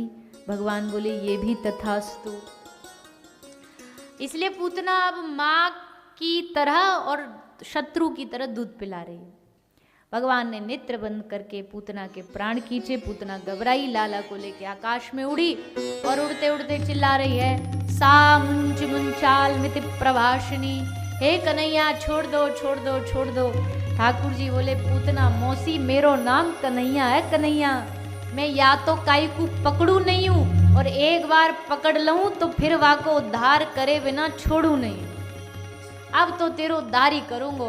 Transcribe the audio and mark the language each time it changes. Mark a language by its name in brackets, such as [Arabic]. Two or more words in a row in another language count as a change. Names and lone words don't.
[Hindi] भगवान बोले ये भी तथास्तु। इसलिए पूतना अब माँ की तरह और शत्रु की तरह दूध पिला रही है। भगवान ने नेत्र बंद करके पूतना के प्राण खींचे। पूतना घबराई, लाला को लेके आकाश में उड़ी और उड़ते उड़ते चिल्ला रही है [Sanskrit] सा मुंच मुंचाल मिति प्रभाषिणी, [Hindi] हे कन्हैया छोड़ दो छोड़ दो छोड़ दो। ठाकुर जी बोले पूतना मौसी मेरो नाम कन्हैया है, कन्हैया। [Braj] मैं या तो काई को पकड़ू नहीं हूं और एक बार पकड़ लूं तो फिर वाको उद्धार करे बिना छोड़ू नहीं। अब तो तेरो उद्धार ही करूंगो।